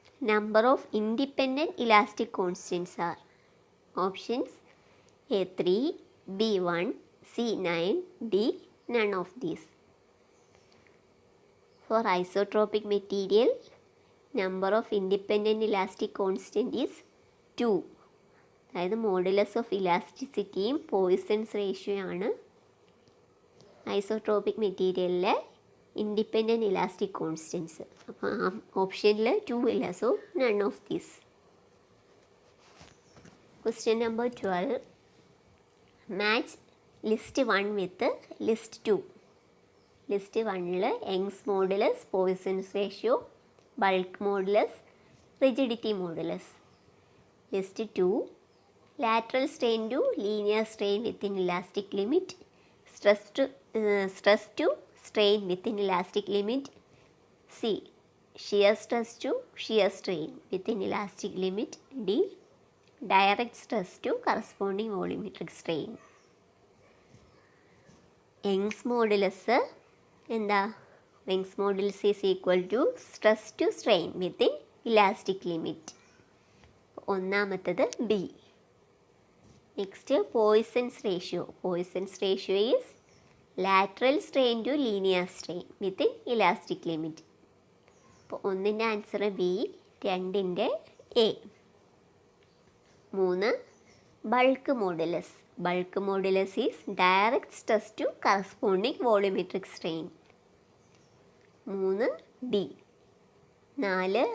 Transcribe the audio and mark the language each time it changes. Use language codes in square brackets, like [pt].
[en] Number of independent elastic constants are. Options: A 3, B 1, C 9, D none of these. For isotropic material, number of independent elastic constant is 2. [ml] അതായത് modulus of ഇലാസ്റ്റിസിറ്റിയും poisons ratio ആണ് isotropic മെറ്റീരിയലിലെ independent elastic constants. അപ്പോൾ ആ ഓപ്ഷനിൽ 2 ഇല്ല. [en] So none of these. Question number 12. Match list 1 with list 2. List 1ൽ Young's modulus, Poisson's ratio, bulk modulus, rigidity modulus. List 2. lateral strain to linear strain within elastic limit, stress to strain within elastic limit. C. shear stress to shear strain within elastic limit. D. direct stress to corresponding volumetric strain. Young's modulus [ml] എന്താ? [en] Young's modulus is equal to stress to strain within elastic limit. [ml] ഒന്നാമത്തത് [en] B. Next, Poisson's ratio. Poisson's ratio is lateral strain to linear strain within elastic limit. [ml] അപ്പോൾ ഒന്നിൻ്റെ answer B, രണ്ടിൻ്റെ A. 3. [en] Bulk modulus. Bulk modulus is direct stress to corresponding volumetric strain. 3 D. 4.